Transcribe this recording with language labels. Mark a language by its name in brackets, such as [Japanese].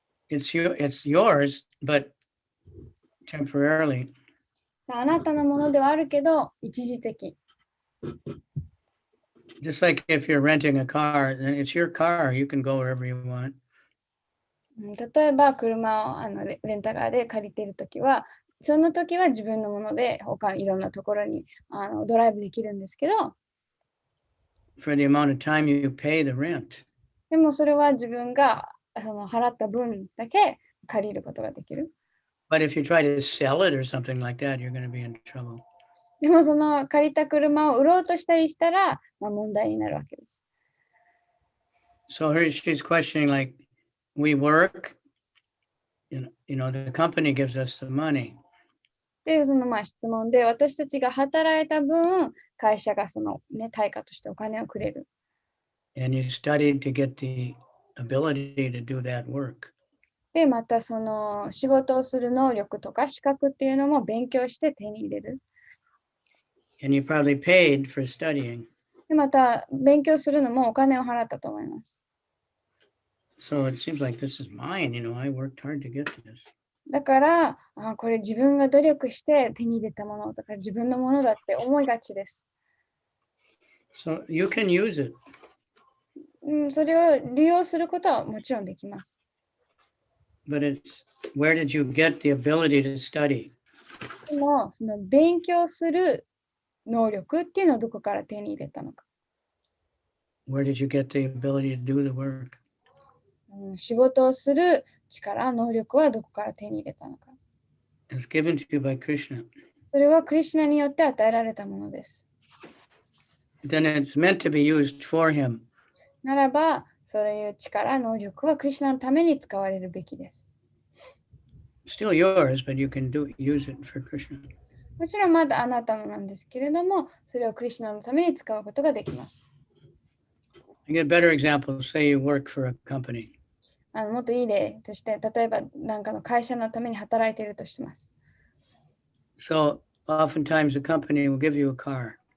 [English] It's yours, but temporarily. [Japanese] あなたのものではあるけど、一時的。 [English] Just like if you're renting a car, then it's your car. You can go wherever you want. [Japanese] 例えば、車をレンタカーで借りているときは、その時は自分のもので、いろんなところにドライブできるんですけど、 [English] For the amount of time you pay the rent. [Japanese] でもそれは自分が払った分だけ借りることができる。 [English] But if you try to sell it or something like that, you're going to be in trouble. [Japanese] でもその借りた車を売ろうとしたりしたら、問題になるわけです。 [English] So she's questioning, like, we work, you know, the company gives us the money. [Japanese] で、その質問で、私たちが働いた分、会社が対価としてお金をくれる。 [English] And you studied to get the ability to do that work. [Japanese] で、またその仕事をする能力とか資格っていうのも勉強して手に入れる。 [English] And you probably paid for studying. [Japanese] で、また勉強するのもお金を払ったと思います。 [English] So it seems like this is mine, you know, I worked hard to get this. [Japanese] だから、これ自分が努力して手に入れたものだから自分のものだって思いがちです。 [English] So you can use it. [Japanese] それを利用することはもちろんできます。 [English] But it's where did you get the ability to study? [Japanese] でも、その勉強する能力っていうのをどこから手に入れたのか。 [English] Where did you get the ability to do the work? [Japanese] 仕事をする力、能力はどこから手に入れたのか。 [English] It's given to you by Krishna. [Japanese] それはクリシュナによって与えられたものです。 [English] Then it's meant to be used for him. [Japanese] ならば、そういう力、能力はクリシュナのために使われるべきです。 [English] Still yours, but you can use it for Krishna. [Japanese] もちろんまだあなたのなんですけれども、それをクリシュナのために使うことができます。 [English] I get a better example. Say you work for a company. [Japanese] もっといい例として、例えば何かの会社のために働いているとします。 [English] So oftentimes the company will give you a car.